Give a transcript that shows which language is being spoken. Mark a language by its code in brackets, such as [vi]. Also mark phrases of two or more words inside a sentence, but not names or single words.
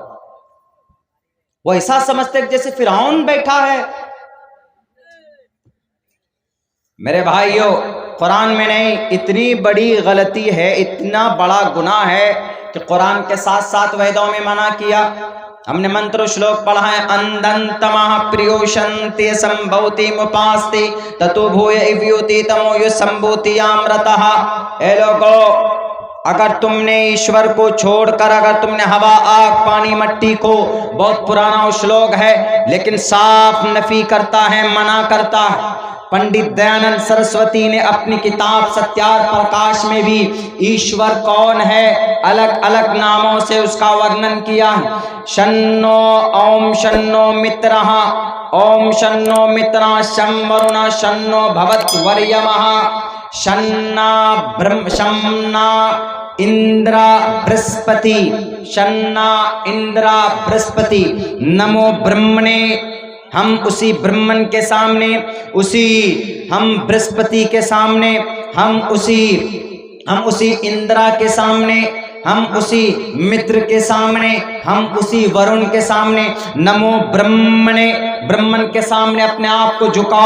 [ur] وہ ایسا سمجھتے کہ جیسے فرعون بیٹھا ہے. میرے بھائیوں، قرآن میں نہیں، اتنی بڑی غلطی ہے، اتنا بڑا گناہ ہے کہ قرآن کے ساتھ ساتھ ویدوں میں منع کیا. ہم نے منتر شلوک پڑھا ہے، [sa] अन्धन्तमः प्रविशन्ति सम्भूतिमुपासते ततो भूय इवेति तमो यो सम्भूत्याम् अमृता. [ur] اے لوگو، اگر تم نے ایشور کو چھوڑ کر، اگر تم نے ہوا، آگ، پانی، مٹی کو، بہت پرانا شلوک ہے لیکن صاف نفی کرتا ہے، منع کرتا ہے. پنڈت دیانند سرسوتی نے اپنی کتاب ستیار پرکاش میں بھی ایشور کون ہے الگ الگ ناموں سے اس کا ورنن کیا. [sa] शन्नो ओम् शन्नो मित्रः ओम् शन्नो मित्रः शं वरुणः शन्नो भवत्वर्यमा शन्न इन्द्रो बृहस्पतिः शन्न इन्द्रो बृहस्पतिः नमो ब्रह्मणे. [ur] ہم اسی برہمن کے سامنے، ہم برہسپتی کے سامنے، ہم اسی اندرا کے سامنے، ہم اسی متر کے سامنے، ہم اسی ورن کے سامنے، [sa] नमो ब्रह्मणे, [ur] برہمن کے سامنے اپنے آپ کو جھکاؤ.